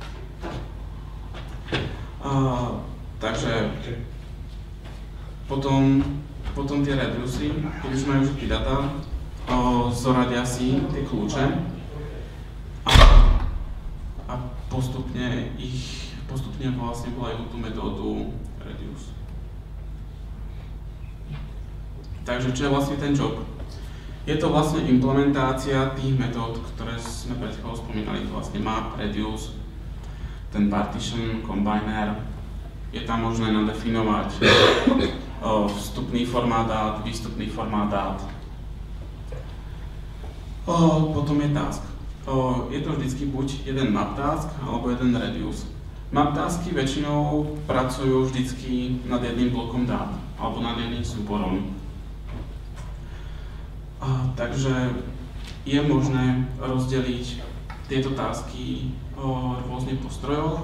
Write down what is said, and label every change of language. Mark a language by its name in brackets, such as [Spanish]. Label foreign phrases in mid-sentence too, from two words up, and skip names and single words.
[Slovak] Takže potom tie reducery, keď už majú všetky data, zoradia si tie kľúče a postupne vlastne volajú tú metódu reduce. Takže čo je vlastne ten job? Je to vlastne implementácia tých metód, ktoré sme pred chvíľou spomínali, to vlastne [English] map, reduce, [Slovak] ten [English] partition, combiner. [Slovak] Je tam možné nadefinovať vstupný formát dát, výstupný formát dát. Potom je task. Je to vždycky buď jeden [English] map task, [Slovak] alebo jeden reduce. Map tasky väčšinou pracujú vždycky nad jedným blokom dát, alebo nad jedným súborom. Takže je možné rozdeliť tieto tasky rôzne po strojoch.